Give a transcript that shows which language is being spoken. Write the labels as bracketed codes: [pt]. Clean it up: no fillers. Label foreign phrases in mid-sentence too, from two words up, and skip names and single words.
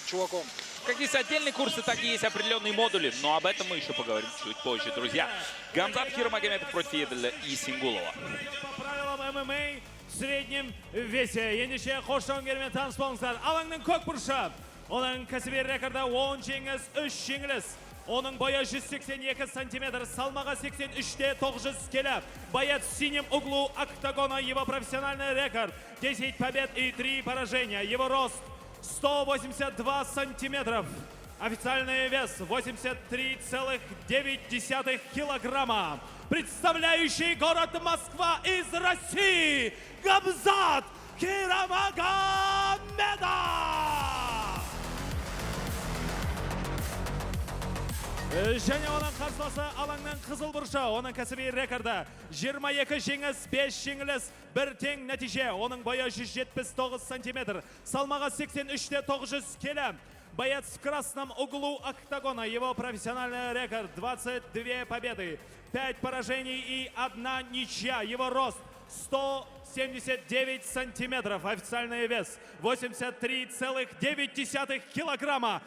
[ru] чуваком. Как есть отдельные курсы, так и есть определенные модули. Но об этом мы еще поговорим чуть позже, друзья. Гамзат Хирамагомедов против Еделя Исингулова. По правилам ММА в среднем весе. [kk] Ендеше қош жауынгермен таныс болыңыздар. Алаңның көк бұрышы. Оның кәсіби рекорды 10 жеңіс, 3 жеңіліс. Оның бойы 182 сантиметр, салмағы 83-те 900 келі. [ru] Боец в синем углу октагона, его профессиональный рекорд 10 побед и 3 поражения. Его рост 182 сантиметров. Официальный вес 83,9 килограмма. Представляющий город Москва из России, Гамзат Хирамагомедов! [kk] Және оның қарсыласы алаңның қызыл бұрышы. Оның кәсіби рекорды 22 жеңіс, 5 жеңіліс, 1 тең нәтиже. Оның бойы 179 сантиметр, салмағы 83-те 900 келі. [ru] Боец в красном углу октагона. Его профессиональный рекорд 22 победы, 5 поражений и 1 ничья. Его рост 179 сантиметров. Официальный вес 83,9 килограмма.